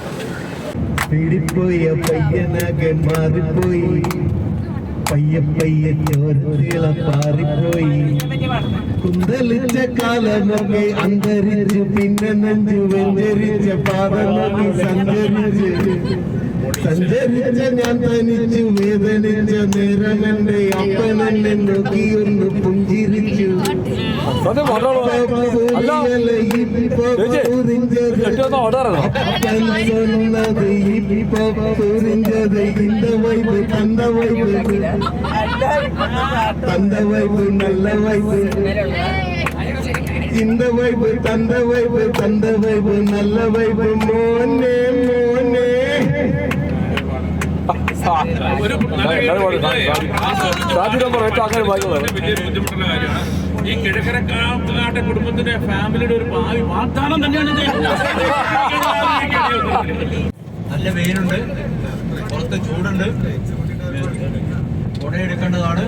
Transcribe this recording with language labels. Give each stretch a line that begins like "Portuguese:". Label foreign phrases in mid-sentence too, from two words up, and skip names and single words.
Malayalam: കുന്തലിച്ച കാലമൊക്കെ അന്തരിച്ചു, പിന്നെ നെഞ്ചു വെഞ്ചരിച്ച പാദമൊക്കെ സഞ്ചരിച്ച ഞാൻ തനിച്ചു, വേദനിച്ച നേരം എന്റെ അപ്പനെന്നെ നോക്കിയൊന്ന് പുഞ്ചിരിച്ചു. സത്യം പാട്ടാണോ? അല്ല ചേച്ചി കെട്ടിയൊന്നാ പാടാറോ?
Tamil: சொன்னது இப்போ புரிஞ்சது இந்த வைப்பு தந்த வைப்பு நல்ல வைப்பு இந்த வைப்பு தந்த வைப்பு நல்ல வைப்பு
Malayalam: മോനെ മോനെ ഈ കിഴക്കരക്കാട്ടെ കുടുംബത്തിന്റെ ഫാമിലിയുടെ ഒരു ഭാവി വാഗ്ദാനം തന്നെയാണ് നല്ല വെയിലുണ്ട്, പുറത്ത് ചൂടുണ്ട്, കുടയെടുക്കേണ്ടതാണ്.